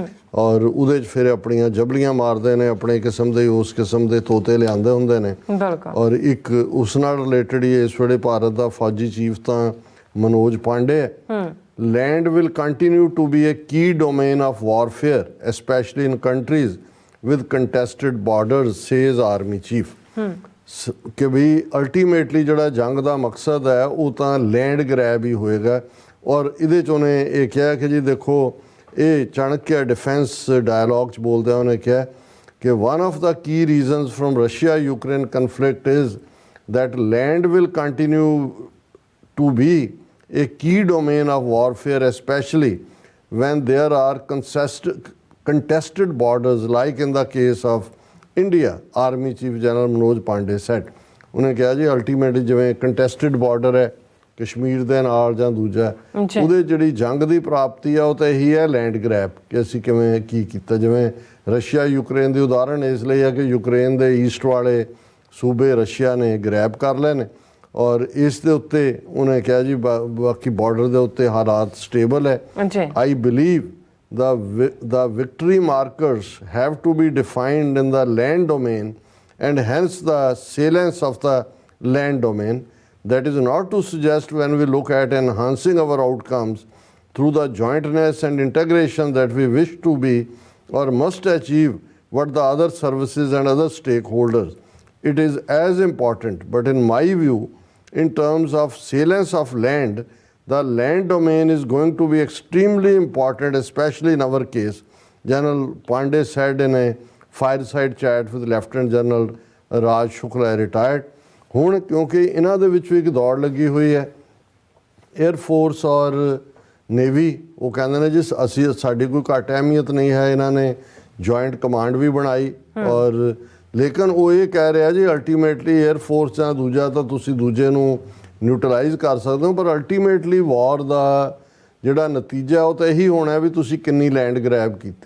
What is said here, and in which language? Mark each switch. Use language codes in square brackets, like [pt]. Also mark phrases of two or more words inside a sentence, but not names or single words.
[pa] ਔਰ ਉਹਦੇ 'ਚ ਫਿਰ ਆਪਣੀਆਂ ਜਬਲੀਆਂ ਮਾਰਦੇ ਨੇ, ਆਪਣੇ ਕਿਸਮ ਦੇ ਉਸ ਕਿਸਮ ਦੇ ਤੋਤੇ ਲਿਆਂਦੇ ਹੁੰਦੇ ਨੇ। ਔਰ ਇੱਕ ਉਸ ਨਾਲ ਰਿਲੇਟਡ ਹੀ ਇਸ ਵੇਲੇ ਭਾਰਤ ਦਾ ਫੌਜੀ ਚੀਫ ਤਾਂ ਮਨੋਜ ਪਾਂਡੇ ਹੈ। [en] land will continue to be a key domain of warfare especially in countries with contested borders says army chief [pa] ਕਿ ਵੀ ਅਲਟੀਮੇਟਲੀ ਜਿਹੜਾ ਜੰਗ ਦਾ ਮਕਸਦ ਹੈ ਉਹ ਤਾਂ [en] land grab [pa] ਹੀ ਹੋਏਗਾ। ਔਰ ਇਹਦੇ 'ਚ ਉਹਨੇ ਇਹ ਕਿਹਾ ਕਿ ਜੀ ਦੇਖੋ ਇਹ ਚਾਣਕਿਆ ਡਿਫੈਂਸ ਡਾਇਲੋਗ 'ਚ ਬੋਲਦਿਆਂ ਉਹਨੇ ਕਿਹਾ ਕਿ [en] one of the key reasons from Russia-Ukraine conflict is that land will continue to be a key domain of warfare especially when there are contested borders like in the case of India, Army Chief General Manoj Pandey said। [pa] ਉਹਨੇ ਕਿਹਾ ਜੀ ਅਲਟੀਮੇਟਲੀ ਜਿਵੇਂ [en] contested border [pa] ਹੈ ਕਸ਼ਮੀਰ ਦੇ ਨਾਲ ਜਾਂ ਦੂਜਾ, ਉਹਦੇ ਜਿਹੜੀ ਜੰਗ ਦੀ ਪ੍ਰਾਪਤੀ ਆ ਉਹ ਤਾਂ ਇਹੀ ਹੈ [en] land grab, [pa] ਕਿ ਅਸੀਂ ਕਿਵੇਂ ਕੀ ਕੀਤਾ। ਜਿਵੇਂ ਰਸ਼ੀਆ ਯੂਕਰੇਨ ਦੀ ਉਦਾਹਰਣ ਇਸ ਲਈ ਹੈ ਕਿ ਯੂਕਰੇਨ ਦੇ ਈਸਟ ਵਾਲੇ ਸੂਬੇ ਰਸ਼ੀਆ ਨੇ ਗ੍ਰੈਬ ਕਰ ਲਏ ਨੇ। ਔਰ ਇਸ ਦੇ ਉੱਤੇ ਉਹਨੇ ਕਿਹਾ ਜੀ ਬਾਕੀ ਬਾਰਡਰ ਦੇ ਉੱਤੇ ਹਾਲਾਤ ਸਟੇਬਲ ਹੈ। [en] I believe the victory markers have to be defined in the land domain and hence the salience of the land domain. That is not to suggest when we look at enhancing our outcomes through the jointness and integration that we wish to be or must achieve what the other services and other stakeholders. It is as important, but in my view, in terms of salience of land, the land domain is going to be extremely important, especially in our case. General Pandey said in a fireside chat with Lieutenant General Raj Shukla, retired. [pa] ਹੁਣ ਕਿਉਂਕਿ ਇਹਨਾਂ ਦੇ ਵਿੱਚ ਵੀ ਇੱਕ ਦੌੜ ਲੱਗੀ ਹੋਈ ਹੈ [en] air force [pa] ਔਰ ਨੇਵੀ, ਉਹ ਕਹਿੰਦੇ ਨੇ ਜੀ ਅਸੀਂ ਸਾਡੀ ਕੋਈ ਘੱਟ ਅਹਿਮੀਅਤ ਨਹੀਂ ਹੈ, ਇਹਨਾਂ ਨੇ [en] joint command [pa] ਵੀ ਬਣਾਈ। ਔਰ ਲੇਕਿਨ ਉਹ ਇਹ ਕਹਿ ਰਿਹਾ ਜੀ ਅਲਟੀਮੇਟਲੀ [en] air force [pa] ਜਾਂ ਦੂਜਾ ਤਾਂ ਤੁਸੀਂ ਦੂਜੇ ਨੂੰ ਨਿਊਟਰਲਾਈਜ਼ ਕਰ ਸਕਦੇ ਹੋ, ਪਰ ਅਲਟੀਮੇਟਲੀ ਵਾਰ ਦਾ ਜਿਹੜਾ ਨਤੀਜਾ ਉਹ ਤਾਂ ਇਹੀ ਹੋਣਾ ਵੀ ਤੁਸੀਂ ਕਿੰਨੀ [en] land grab [pa] ਕੀਤੀ।